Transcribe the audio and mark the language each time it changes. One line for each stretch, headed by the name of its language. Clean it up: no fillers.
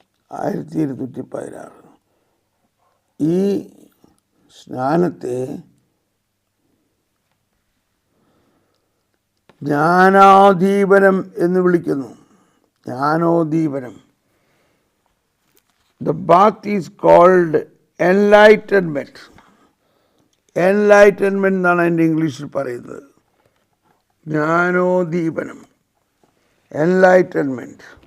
Malayalam: 1216 ഈ സ്നാനത്തെ ജ്ഞാനാദീപനം എന്ന് വിളിക്കുന്നു. ജ്ഞാനോദീപനം.
English: The bath is called enlightenment.
Malayalam: Enlightenment എന്നാണ് എൻ്റെ ഇംഗ്ലീഷിൽ പറയുന്നത്. ജ്ഞാനോദീപനം, enlightenment.